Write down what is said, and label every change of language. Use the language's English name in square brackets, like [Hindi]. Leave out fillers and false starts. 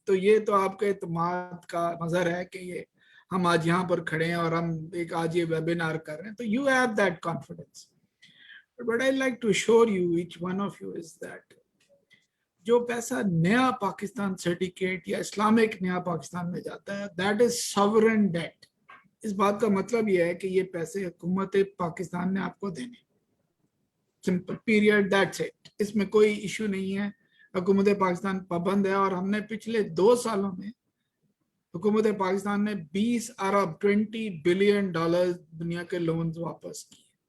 [Urdu] تو یہ تو آپ کے اعتماد کا مظہر ہے کہ یہ ہم آج یہاں پر کھڑے ہیں اور ہم ایک آج یہ ویبینار کر رہے ہیں. تو [English] you have that confidence. But I'd like to assure you, each one of you, is that [Urdu] جو پیسہ نیا پاکستان سرٹیفکیٹ یا اسلامک نیا پاکستان میں جاتا ہے, [English] that is sovereign debt. [Urdu] اس بات کا مطلب یہ ہے کہ یہ پیسے حکومت پاکستان نے آپ کو دینے, [English] Simple period, that's it. [Urdu] اس میں کوئی ایشو نہیں ہے. حکومت پاکستان پابند ہے, اور ہم نے پچھلے 2 سالوں میں حکومت پاکستان نے 20 ارب $20 بلین دنیا کے لونز واپس کیے.